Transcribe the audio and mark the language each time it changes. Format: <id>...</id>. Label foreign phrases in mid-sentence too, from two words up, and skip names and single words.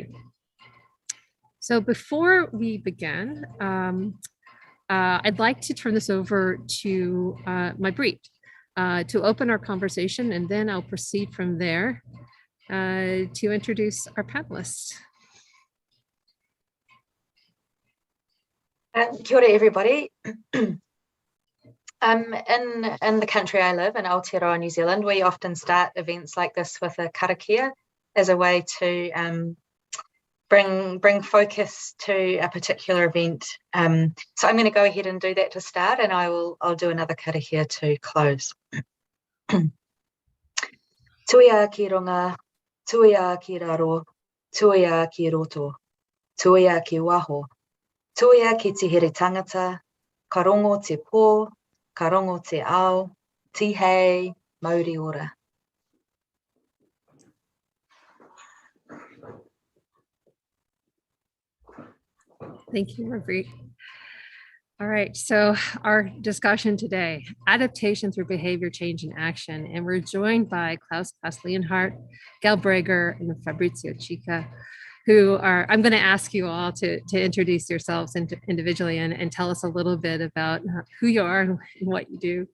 <en>So before we begin, I'd like to turn this over to Majpreet to open our conversation, and then I'll proceed from there to introduce our panelists.</en> <mi>Kia ora,</mi> <en>everybody. In the country I live, in Aotearoa, New Zealand, we often start events like this with a karakia as a way to bring focus to a particular event. So I'm going to go ahead and do that to start, and I'll do another karakia to close.</en> <mi>Tuia ki runga, tuia ki raro, tuia ki roto, tuia ki waho, tuia ki te here tangata, ka rongo te pō, ka rongo te ao, tihei, mauri ora.</mi> <en>Thank you, Majpreet. All right, so our discussion today, adaptation through behavior change and action. And we're joined by Klaus Leonhardt, Gail Brager, and Fabrizio Chica, who are, I'm going to ask you all to introduce yourselves individually and tell us a little bit about who you are and what you do.</en>